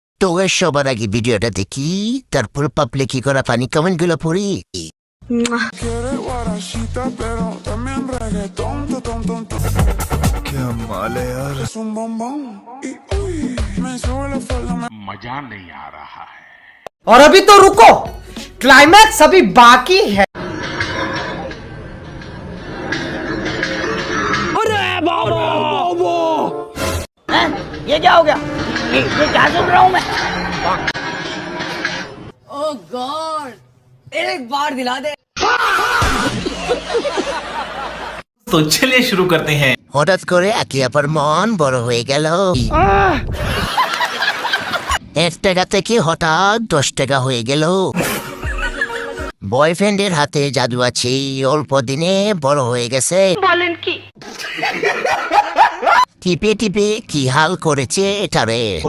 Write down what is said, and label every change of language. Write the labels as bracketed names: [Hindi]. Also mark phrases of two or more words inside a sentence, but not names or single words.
[Bangla] তো সবার আগে ভিডিওটা দেখি, তারপর পাবলিক করা [English] funny comment [Bangla] গুলো পড়ি। [Spanish] Quiere guarachita, pero también reggaetón, [Hindi] क्या माल है यार। [Spanish] es un bombón. Y uy, me sube la falda, me [Hindi] मजा नहीं आ रहा है। और अभी तो रुको, क्लाइमैक्स अभी बाकी है। ये क्या हो गया? ये क्या सुन रहा हूँ मैं? [English] oh God, [Hindi] एक बार दिला दे। तो चलिए शुरू करते हैं। [Bangla] হঠাৎ করে একে অপর মন বড় হয়ে গেল। 1 টাকা থেকে হঠাৎ 10 টাকা হয়ে গেল। বয়ফ্রেন্ডের হাতে জাদু আছে, অল্প দিনে বড় হয়ে গেছে। বলেন কি? টিপে টিপে কি হাল করেছে এটারে।